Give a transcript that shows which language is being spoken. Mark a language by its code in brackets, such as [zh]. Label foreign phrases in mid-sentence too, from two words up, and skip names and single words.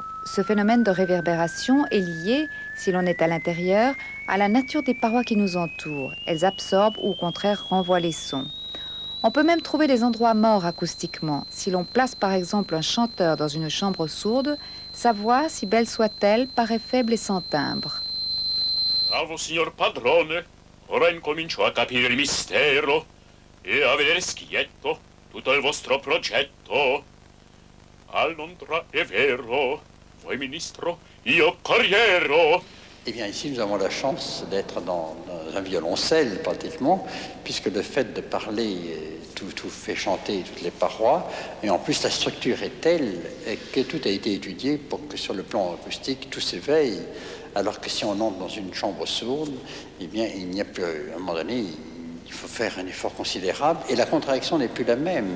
[fr] Ce phénomène de réverbération est lié, si l'on est à l'intérieur, à la nature des parois qui nous entourent. Elles absorbent ou au contraire renvoient les sons. On peut même trouver des endroits morts acoustiquement. Si l'on place par exemple un chanteur dans une chambre sourde, sa voix, si belle soit-elle, paraît faible et sans timbre. [it] Bravo, signor padrone. Ora incomincio a capire il mistero e a vedere schietto tutto il vostro progetto. Al Londra è vero, voi ministro, io corriero. [fr] Eh bien, ici, nous avons la chance d'être dans un violoncelle, pratiquement, puisque le fait de parler, tout fait chanter toutes les parois, et en plus, la structure est telle que tout a été étudié pour que, sur le plan acoustique, tout s'éveille, alors que si on entre dans une chambre sourde, eh bien, il n'y a plus, à un moment donné, il faut faire un effort considérable, et la contraction n'est plus la même.